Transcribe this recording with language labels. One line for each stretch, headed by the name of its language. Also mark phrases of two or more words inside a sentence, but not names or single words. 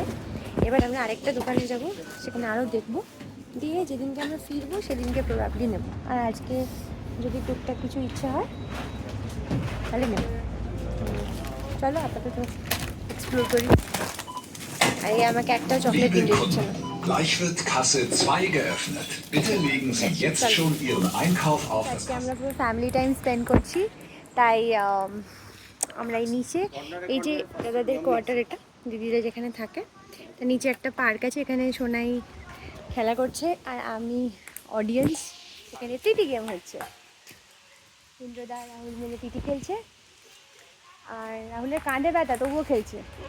Bangla: এবার আমরা আরেকটা দোকানে যাব, সেখানে আরও দেখবো, দিয়ে যেদিনকে আমরা ফিরবো সেদিনকে প্রবাবলি নেব। আর আজকে যদি টুকটাক কিছু ইচ্ছা হয় তাহলে নেব। চলো আপাতত এক্সপ্লোর করি। আর এই আমাকে একটা চকলেট কিনে দিচ্ছে না।
German: Gleich wird Kasse 2 geöffnet. Bitte legen Sie jetzt schon Ihren Einkauf auf das
Bangla: আজকে আমরা পুরো
English: family time spend
Bangla: করছি, তাই আমরা এই নিচে, এই যে দাদাদের কোয়ার্টার, এটা দিদিরা যেখানে থাকে, তা নিচে একটা পার্ক আছে, এখানে সোনাই খেলা করছে আর আমি অডিয়েন্স। এখানে
English: TT game
Bangla: হচ্ছে, ইন্দ্রদা রাহুল মিলে টিটি খেলছে, আর রাহুলের কাঁধে ব্যথা তবুও খেলছে।